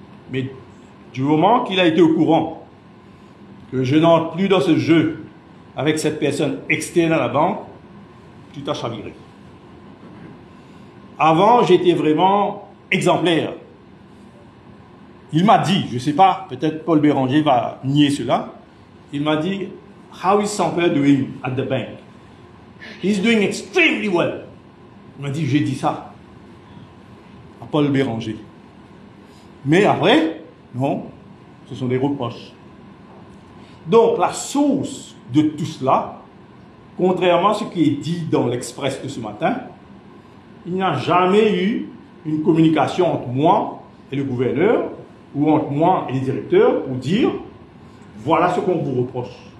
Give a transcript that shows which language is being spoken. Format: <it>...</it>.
<fr>Mais du moment qu'il a été au courant que je n'entre plus dans ce jeu avec cette personne externe à la banque, tout a chaviré. Avant, j'étais vraiment exemplaire. Il m'a dit, je ne sais pas, peut-être Paul Béranger va nier cela, il m'a dit,</fr> <en>how is Sampler doing at the bank? He's doing extremely well.</en> <fr>Il m'a dit, j'ai dit ça à Paul Béranger. Mais après, non, ce sont des reproches. Donc, la source de tout cela, contrairement à ce qui est dit dans l'Express de ce matin, il n'y a jamais eu une communication entre moi et le gouverneur, ou entre moi et les directeurs, pour dire, voilà ce qu'on vous reproche.</fr>